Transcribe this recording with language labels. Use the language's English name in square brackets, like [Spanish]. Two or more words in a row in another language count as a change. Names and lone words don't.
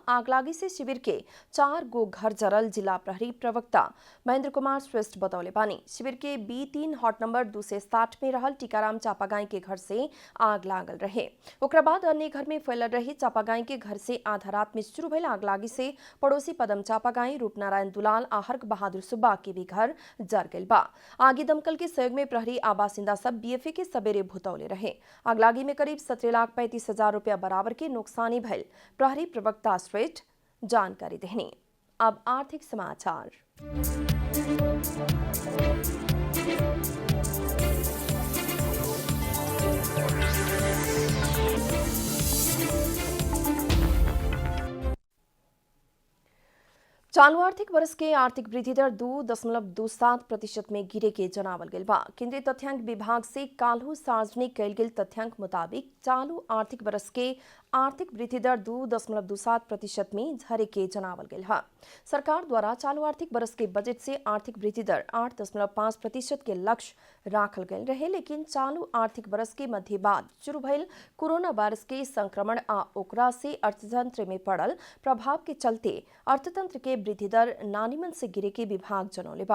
[Bhojpuri] आगलागी से शिविर के 4 गो घर जरल जिला प्रहरी प्रवक्ता महेंद्र कुमार श्रेष्ठ बतौले बानी। शिविर के B3 हॉट नंबर 260 में रहल टीकाराम चापागाई के घर से आग लागल रहे। ओकरा बाद अन्य घर में फैलल रहे। चापागाई के घर से आधा रात में शुरू भइल आगलागी से पड़ोसी पदम चापागाई, रूपनारायण दुलाल आ हर्क बहादुर सुब्बा के भी घर जर गइल बा। आगे दमकल के सहयोग में प्रहरी आ बासिंदा सब BFA के सबेरे भुतौले रहे। आगलागी में करीब 17,35,000 रुपया बराबर के नुकसानी भइल प्रहरी प्रवक्ता श्रेष्ठ जानकारी देहनी। अब आर्थिक समाचार। चालू आर्थिक वर्ष के आर्थिक वृद्धि दर 2.27% में गिरे के जनावल गेल बा। केंद्रीय तथ्यांक विभाग से काल्हू सार्वजनिक कैल गेल तथ्यांक मुताबिक चालू आर्थिक वर्ष के आर्थिक वृद्धि दर 2.27% में झरे के जनावल गेल है। सरकार द्वारा चालू आर्थिक वर्ष के बजट से आर्थिक वृद्धि दर 8.5% के लक्ष्य राखल गेल रहे, लेकिन चालू आर्थिक वर्ष के मध्य बाद शुरू भइल कोरोना वायरस के संक्रमण आ ओकरा से अर्थतंत्र में पड़ल प्रभाव के चलते अर्थतंत्र के वृद्धि दर नानीमन से गिरे के विभाग जनौले बा।